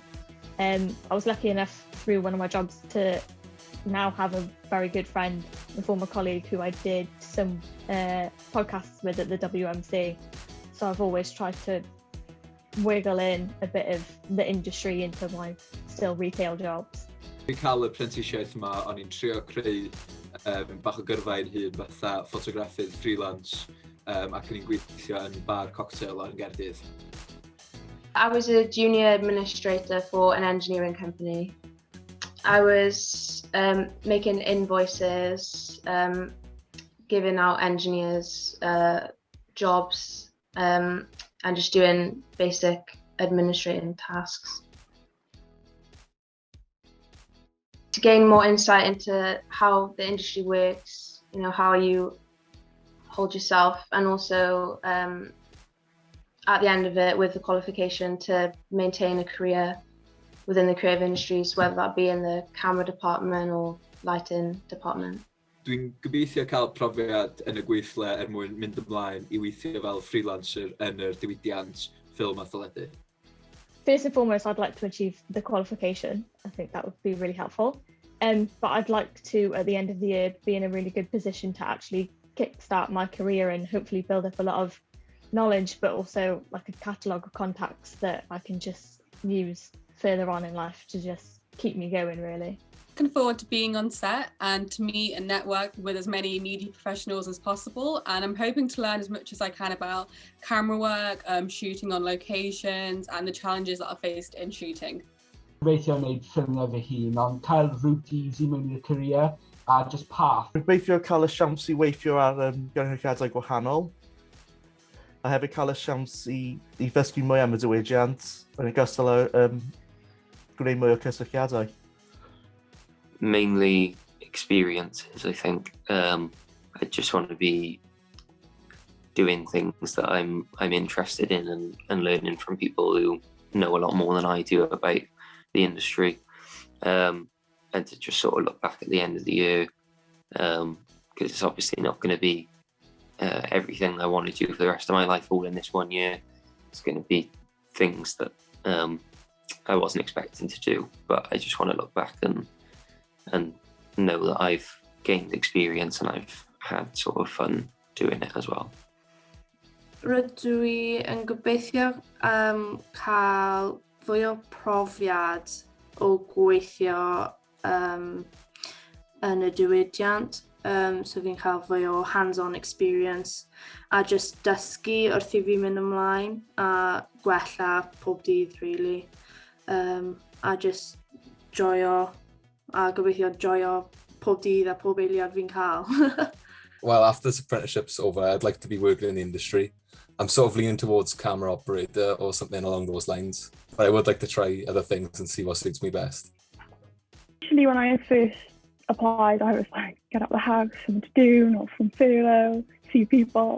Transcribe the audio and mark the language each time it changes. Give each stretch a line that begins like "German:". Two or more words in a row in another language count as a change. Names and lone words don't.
English: I was lucky enough through one of my jobs to now have a very good friend and former colleague who I did some podcasts with at the WMC, so I've always tried to wiggle in a bit of the industry into my still retail jobs.
Welsh: Fi'n cael y apprenticeship yma, o'n i'n trio creu bach o gyrfa i'n hun fatha ffotograffydd freelance ac o'n i'n gweithio yn bar cocktail yn Nghaerdydd.
English: I was a junior administrator for an engineering company. I was making invoices, giving out engineers jobs, and just doing basic administrating tasks. To gain more insight into how the industry works, you know, how you hold yourself, and also at the end of it with the qualification to maintain a career within the creative industries, whether that be in the camera department or lighting department.
Welsh: Dwi'n gobeithio cael profiad yn y gweithle er mwyn mynd ymlaen I weithio fel freelancer yn yr diwydiant ffilm a teledu.
English: First and foremost, I'd like to achieve the qualification. I think that would be really helpful. But I'd like to, at the end of the year, be in a really good position to actually kickstart my career and hopefully build up a lot of knowledge, but also like a catalogue of contacts that I can just use further on in life to just keep me going, really. Looking forward to being on set and to meet and network with as many media professionals as possible, and I'm hoping to learn as much as I can about camera work, shooting on locations and the challenges that are faced in shooting.
Welsh: Gobeithio wneud ffilmiau fy hun, ond cael
English: route easy
Welsh: mewn i'r career a just path. Gobeithio cael y siawns I weithio ar gynhyrchiadau gwahanol. A hefyd cael y siawns I ddysgu mwy am y diwydiant yn ogystal â gwneud mwy o cysylltiadau.
English: Mainly experiences, I think. I just want to be doing things that I'm interested in and learning from people who know a lot more than I do about the industry, and to just sort of look back at the end of the year, because it's obviously not going to be everything I want to do for the rest of my life all in this 1 year. It's going to be things that I wasn't expecting to do, but I just want to look back and know that I've gained experience and I've had sort of fun doing it as well.
Welsh: Rydw I yn gobeithio cael fwy o profiad o gweithio yn y diwydiant, so fi'n cael fwy o
English: hands-on experience
Welsh: a just dysgu wrth I fi mynd ymlaen a gwella pob dydd, really, a just joio a gobeithio joio pob dydd a pob eiliad fi'n cael.
English: Well, after this apprenticeship's over, I'd like to be working in the industry. I'm sort of leaning towards camera operator or something along those lines, but I would like to try other things and see what suits me best. Actually, when I first applied, I was like, get out of the house, something to do, not from furlough, see people.